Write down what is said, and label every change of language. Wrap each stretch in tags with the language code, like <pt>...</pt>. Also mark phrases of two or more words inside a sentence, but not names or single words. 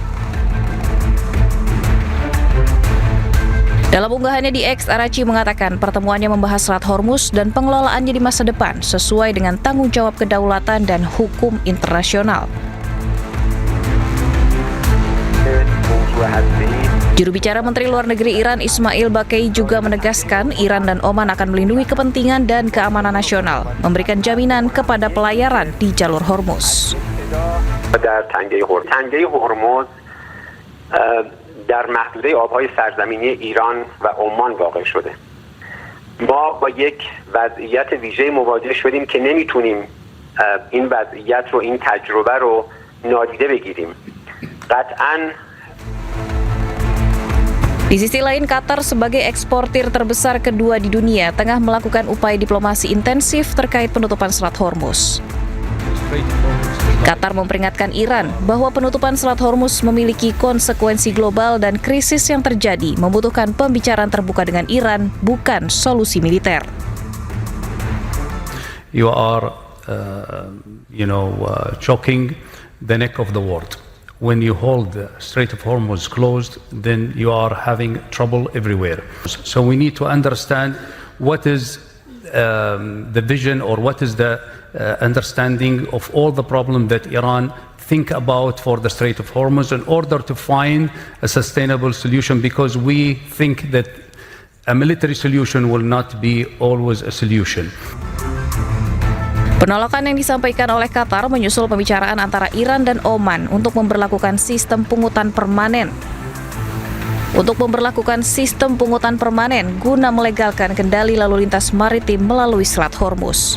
<id>Dalam unggahannya di X, Araghchi mengatakan pertemuannya membahas Selat Hormuz dan pengelolaannya di masa depan sesuai dengan tanggung jawab kedaulatan dan hukum internasional. Juru bicara Menteri Luar Negeri Iran Ismail Baqai juga menegaskan Iran dan Oman akan melindungi kepentingan dan keamanan nasional, memberikan jaminan kepada pelayaran di jalur Hormuz.</id> <fa>در تنگه هرمز در محدوده آبهای سرزمینی ایران و عمان واقع شده. ما با یک وضعیت ویژه مواجه شدیم که نمیتونیم این وضعیت رو، این تجربه رو نادیده بگیریم. قطعاً</fa> <id>Di sisi lain, Qatar sebagai eksportir terbesar kedua di dunia tengah melakukan upaya diplomasi intensif terkait penutupan Selat Hormuz. Qatar memperingatkan Iran bahwa penutupan Selat Hormuz memiliki konsekuensi global dan krisis yang terjadi membutuhkan pembicaraan terbuka dengan Iran, bukan solusi militer.</id> <en>You are, choking the neck of the world. When you hold the Strait of Hormuz closed, then you are having trouble everywhere. So we need to understand what is the vision or what is the understanding of all the problems that Iran think about for the Strait of Hormuz in order to find a sustainable solution, because we think that a military solution will not be always a solution.</en> <id>Penolakan yang disampaikan oleh Qatar menyusul pembicaraan antara Iran dan Oman untuk memberlakukan sistem pungutan permanen. Guna melegalkan kendali lalu lintas maritim melalui Selat Hormuz.</id>